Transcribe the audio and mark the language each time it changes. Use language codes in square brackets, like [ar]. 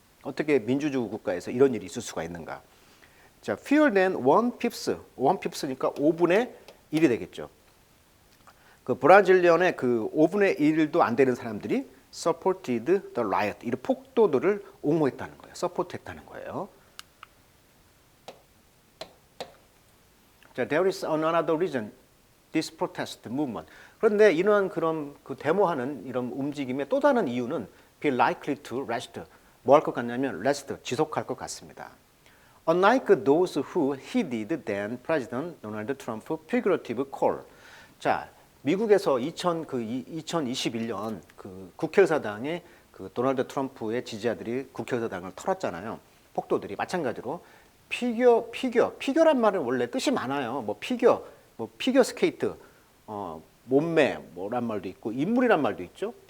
[ko] 어떻게 민주주의 국가에서 이런 일이 있을 수가 있는가? 자, [en] fewer than 1/5 [ko] 니까 5분의 1이 되겠죠. 그 브라질리언의 그 5분의 1도 안 되는 사람들이 [en] supported the riot, [ko] 이 폭도들을 옹호했다는 거예요. 서포트했다는 거예요. [en] 자, there is another reason this protest movement. [ko] 그런데 이러한 그런 그 데모하는 이런 움직임의 또 다른 이유는 [en] be likely to last. [ko] 뭐 할 것 같냐면 last, 지속할 것 같습니다. [en] Unlike those who heeded then President Donald Trump figurative call. [ko] 자, 미국에서 2021년 그 국회의사당에 그 도널드 트럼프의 지지자들이 국회의사당을 털었잖아요. 폭도들이 마찬가지로 피겨란 말은 원래 뜻이 많아요. 뭐 피겨 스케이트, 몸매 뭐란 말도 있고 인물이란 말도 있죠.